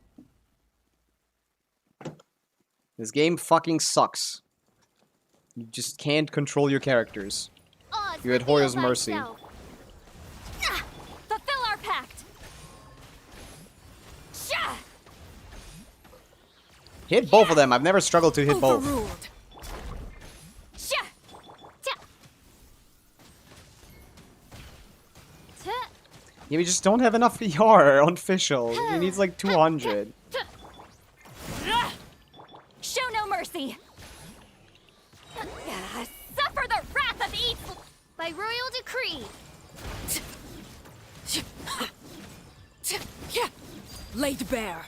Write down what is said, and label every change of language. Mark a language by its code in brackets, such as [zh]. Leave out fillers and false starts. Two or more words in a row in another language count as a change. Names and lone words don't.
[en] This game fucking sucks. You just can't control your characters. Odds You're at reveal Hoyo's mercy. thyself. Ah! Fulfill our pact. Sha! Hit both of them. I've never struggled to hit both. Overruled. Sha! Ta! Ta! Yeah, we just don't have enough ER on official. He needs like 200. Show no mercy. Suffer the wrath of evil by royal decree. Laid bare.